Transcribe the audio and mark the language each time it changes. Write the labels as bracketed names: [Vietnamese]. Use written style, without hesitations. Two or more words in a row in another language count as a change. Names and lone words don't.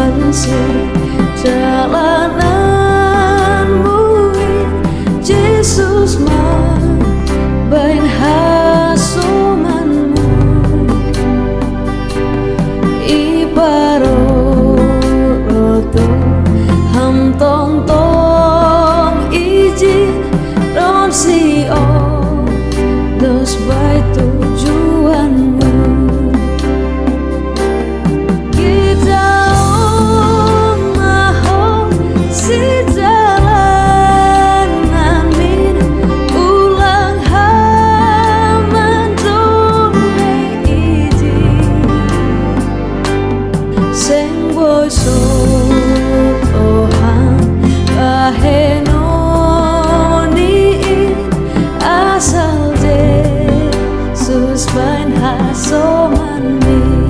[Batak Simalungun] kasih jalananmu Yesus mah bain hasomanmu ibaroto ham tong tong iji ron sio dos [Indonesian] baik tujuanmu [Batak Simalungun] kita maho si jalanan min ulang haman dome iji sing boso tohan kahenoni asal Yesus bain hasoman min